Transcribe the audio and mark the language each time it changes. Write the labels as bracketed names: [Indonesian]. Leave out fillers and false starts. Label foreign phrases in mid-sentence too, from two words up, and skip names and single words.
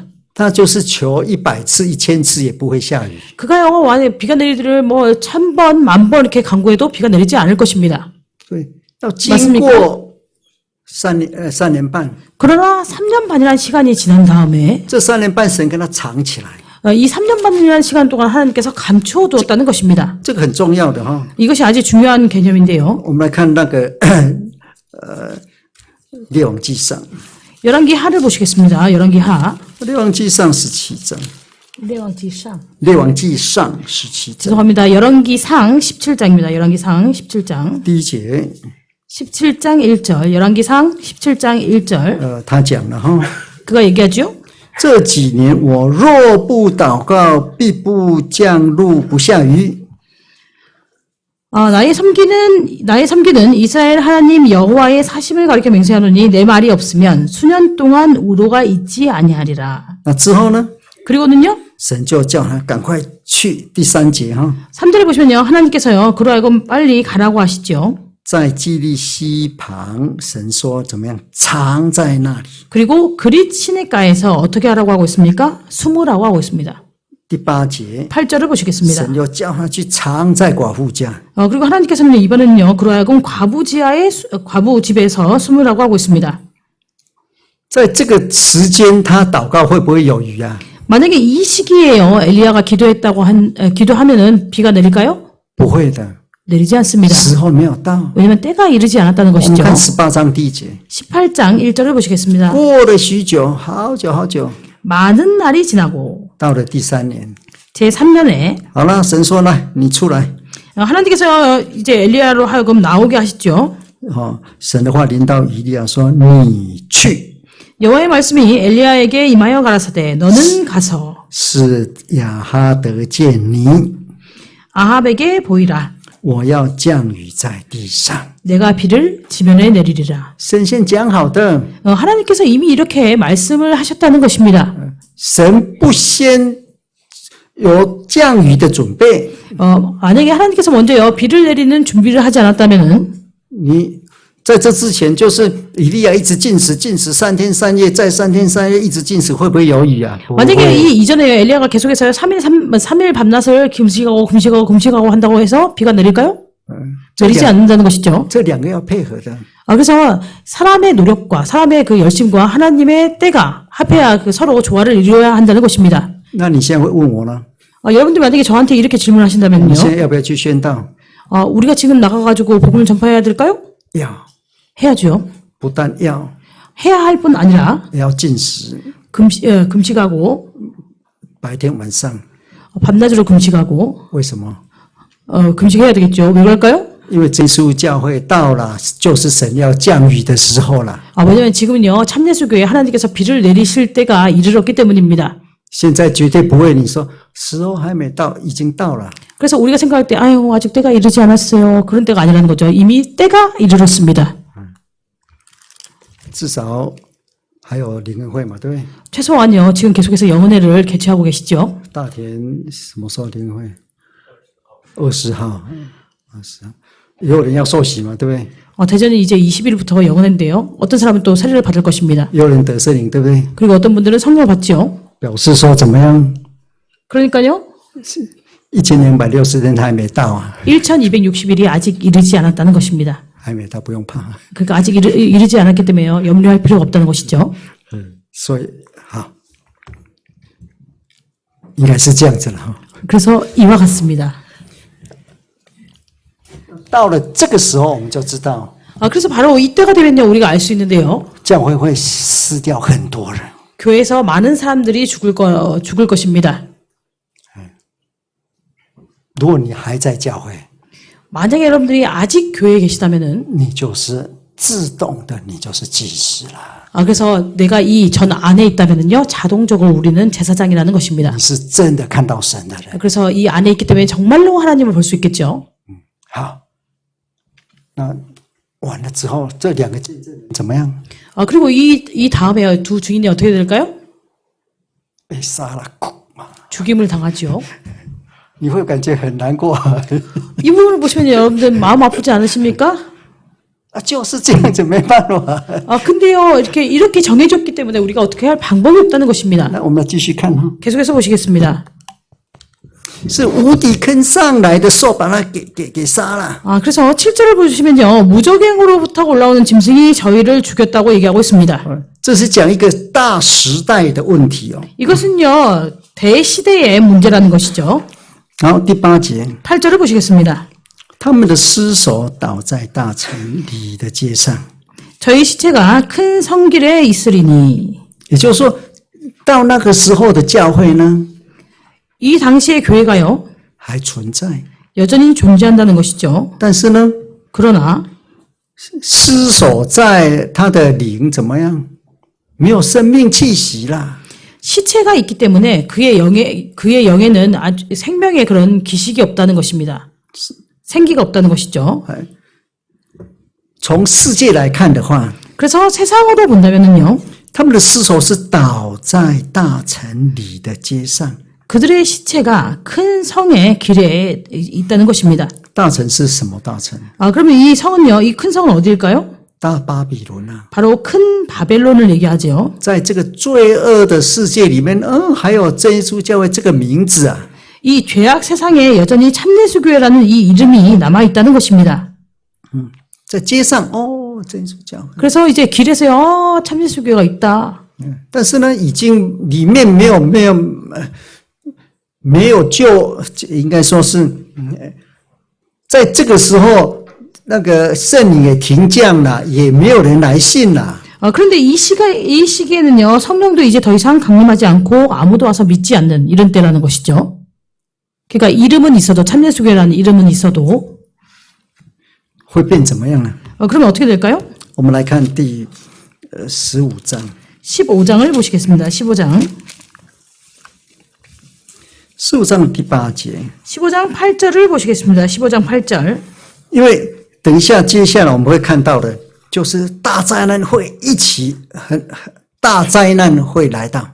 [Chinese] 他就是求100次、1000次也不会下雨。 [Korean] 그가요, 만약 비가 내리기를 뭐 1000번, 10,000번 이렇게 간구해도 비가 내리지 않을 것입니다. [Chinese] 对，要经过3年半， [Korean] 그러나 3년 반이라는 시간이 지난 다음에 [Chinese] 这3年半神跟他藏起来， [Korean] 이 3년 반이라는 시간 동안 하나님께서 감추어두었다는 것입니다. [Chinese] 这个很重要的哈。 [Korean] 이것이 아주 중요한 개념인데요. [Chinese] 我们来看那个列王记上， [Korean] 열왕기 하를 보시겠습니다. 열왕기 하. [Chinese] 列王记上17章， [Korean] 열왕기상. [Chinese] 列王记上17章 [Korean] 죄송합니다. 열왕기상 17장입니다. 열왕기상 17장. [Chinese] 第1节， [Korean] 17장 1절. 열왕기상 17장 1절. [Chinese] 他讲了哈。 [Korean] 그가 얘기하죠. [Chinese] 这几年我若不祷告，必不降露不下雨。 [Korean] 나의 섬기는 이스라엘 하나님 여호와의 사심을 가리켜 맹세하노니 내 말이 없으면 수년 동안 우로가 있지 아니하리라. [Chinese] 那之后呢？ [Korean] 그리고는요. [Chinese] 神就叫他赶快去。第3节哈， [Korean] 3절에 보시면요. 하나님께서요. 그로 하여금 빨리 가라고 하시죠. [Chinese] 在基利溪旁，神说怎么样？藏在那里。 [Korean] 그리고 그릿 시냇가에서 어떻게 하라고 하고 있습니까? 숨으라고 하고 있습니다. [Chinese] 第8节， [Korean] 8절을 보시겠습니다. [Chinese] 神又叫他去藏在寡妇家。 [Korean] 그리고 하나님께서는 이번에는요. 그로 하여금 과부 집에서 숨으라고 하고 있습니다. [Chinese] 在这个时间，他祷告会不会有雨啊？ [Korean] 만약에 이 시기에요. 엘리야가 기도하면은 비가 내릴까요? [Chinese] 不会的， [Korean] 내리지 않습니다. [Chinese] 时候没有到。 [Korean] 왜냐하면 때가 이르지 않았다는 [Chinese] 我们 [Korean] 것이죠. [Chinese] 看18章第1节， [Korean] 18장 1절을 보시겠습니다. [Chinese] 过了许久，好久好久， [Korean] 많은 날이 지나고 [Chinese] 到了第3年， [Korean] 제3년에 [Chinese] 好了，神说来，你出来。 [Korean] 하나님께서 이제 엘리야로 하여금 나오게 하시죠. [Chinese] 神的话临到以利亚说：“你去， [Korean] 여호와의 말씀이 엘리야에게 임하여 가라사대 너는 가서 [Chinese] 使亚哈得见你， [Korean] 아합에게 보이라. [Chinese] 我要降雨在地上。 [Korean] 내가 비를 지면에 내리리라. [Chinese] 神先讲好的， [Korean] 하나님께서 이미 이렇게 말씀을 하셨다는 것입니다. [Chinese] 神不先有降雨的准备， [Korean] 만약에 하나님께서 먼저요 비를 내리는 준비를 하지 않았다면은 [Chinese] 你在这之前就是以利亚一直禁食3天3夜，再3天3夜一直禁食，会不会有雨啊？不 [Korean] 만약에 [Chinese] 会。 [Korean] 이 이전에 엘리야가 계속해서 3일 밤낮을 금식하고 한다고 해서 비가 내릴까요? 내리지 않는다는 것이죠. [Chinese] 这两个要配合的。 [Korean] 그래서 사람의 노력과 사람의 그 열심과 하나님의 때가 합해야 서로 조화를 이루어야 한다는 것입니다. [Chinese] 那你现在会问我呢？ [Korean] 여러분들 만약에 저한테 이렇게 [Chinese] 你 [Korean] 질문하신다면요. [Chinese] 现在要不要去宣道？ [Korean] 우리가 지금 나가가지고 복음을 전파해야 될까요? [Chinese] 要， [Korean] 해야죠. [Chinese] 不但要， [Korean] 해야 할 뿐 아니라 [Chinese] 也要禁食， [Korean] 금식하고 [Chinese] 白天晚上。 [Korean] 밤낮으로 금식하고 [Chinese] 为什么？ [Korean] 금식해야 되겠죠. 왜 그럴까요? [Chinese] 因为耶稣教会到了，就是神要降雨的时候了。 [Korean] 왜냐하면 지금은요 참예수교회 하나님께서 비를 내리실 때가 이르렀기 때문입니다. [Chinese] 现在绝对不会，你说时候还没到，已经到了。 [Korean] 그래서 우리가 생각할 때 아유 아직 때가 이르지 않았어요. 그런 때가 아니라는 거죠. 이미 때가 이르렀습니다. [Chinese] 至少还有灵恩会嘛，对不对？ [Korean] 최소한요 지금 계속해서 영은회를 개최하고 계시죠. [Chinese] 大田什么时候灵恩会？20号，20号，也有人要受洗嘛，对不对？ [Korean] 대전은 이제 20일부터 영은회인데요. 어떤 사람은 또 세례를 받을 것입니다. [Chinese] 也有人得圣灵，对不对？ [Korean] 그리고 어떤 분들은 성령을 받죠. [Chinese] 表示说怎么样？ [Korean] 그러니까요 [Chinese] 1260天他还没到啊， [Korean] 1260일이 아직 이르지 않았다는 것입니다. [Chinese] 还没到，不用怕。 [Korean] 그러니까 아직 이르지 않았기 때문에요. 염려할 필요가 없다는 것이죠. [Chinese] 所以好，应该是这样子了哈。 [Korean] 그래서 이와 같습니다. [Chinese] 到了这个时候，我们就知道 [Korean] 그래서 바로 이때가 되면요 우리가 알 수 있는데요. [Chinese] 教会会失掉很多人。 [Korean] 교회에서 많은 사람들이 죽을 것입니다. [Chinese] 如果你还在教会， [Korean] 만약에 여러분들이 아직 교회에 계시다면은 [Chinese] 你就是自动的，你就是祭司了。 [Korean] 그래서 내가 이 전 안에 있다면은요 자동적으로 우리는 제사장이라는 것입니다. [Chinese] 你是真的看到神的人。 [Korean] 그래서 이 안에 있기 때문에 정말로 하나님을 볼 수 있겠죠. [Chinese] 好，那完了之后，这两个见证人怎么样？ [Korean] 그리고 이 다음에 두 증인이 어떻게 될까요? [Chinese] 被杀了， [Korean] 죽임을 당하죠. [Chinese] 你会感觉很难过。 [Korean] 이 부분을 보시면 여러분들 마음 아프지 않으십니까? [Chinese] 就是这样子，没办法。 [Korean] 근데요, 이렇게 정해졌기 때문에 우리가 어떻게 할 방법이 없다는 것입니다. [Chinese] 那我们继续看哈， [Korean] 계속해서 보시겠습니다. [Chinese] 是无底坑上来的兽把它给杀了。 [Korean] 그래서 7절을 보시면요, 무적행으로부터 올라오는 짐승이 저희를 죽였다고 얘기하고 있습니다. [Chinese] 这是讲一个大时代的问题哦。 [Korean] 이것은요, 대시대의 문제라는 것이죠. [Chinese] 然后第8节， [Korean] 8절을 보시겠습니다. [Chinese] 他们的尸首倒在大城里的街上， [Korean] 저희 시체가 큰 성길에 있으리니. [Chinese] 也就是说，到那个时候的教会呢， [Korean] 이 당시의 교회가요, [Chinese] 还存在， [Korean] 여전히 존재한다는 것이죠. [Chinese] 但是呢， [Korean] 그러나 [Chinese] 尸首在他的灵怎么样？没有生命气息啦。 [Korean] 시체가 있기 때문에 그의 영에는 아주 생명의 그런 기식이 없다는 것입니다. 생기가 없다는 것이죠. [Chinese] 从世界来看的话， [Korean] 그래서 세상으로 본다면은요, [Chinese] 他们的尸首是倒在大城里的街上。 [Korean] 그들의 시체가 큰 성의 길에 있다는 것입니다. [Chinese] 大城是什么大城？ [Korean] 그러면 이 성은요, 이 큰 성은 어디일까요? [Chinese] 大巴比伦啊！ [Korean] 바로 큰 바벨론을 얘기하죠. [Chinese] 在这个罪恶的世界里面，还有真耶稣教会这个名字啊， [Korean] 이 죄악 세상에 여전히 참예수교회라는 이 이름이 남아 있다는 것입니다. [Chinese] 在街上真耶稣教会。 [Korean] 그래서 이제 길에서요, 참예수교회가 있다. [Chinese] 但是呢，已经里面没有救，应该说是，在这个时候，那个圣灵也停降了，也没有人来信了。 [Korean] 그런데 이 시기에는요, 성령도 이제 더 이상 강림하지 않고 아무도 와서 믿지 않는 이런 때라는 것이죠. 그러니까 이름은 있어도, 참예수교회라는 이름은 있어도. [Chinese] 会变怎么样呢？ [Korean] 그러면 어떻게 될까요? [Chinese] 我们来看第15章。 [Korean] 15장을 보시겠습니다. 15장. [Chinese] 15 章第8节。 [Korean] 15장 8절을 보시겠습니다. 15장 8절. [Chinese] 因为等一下，接下来我们会看到的，就是大灾难会一起，大灾难会来到。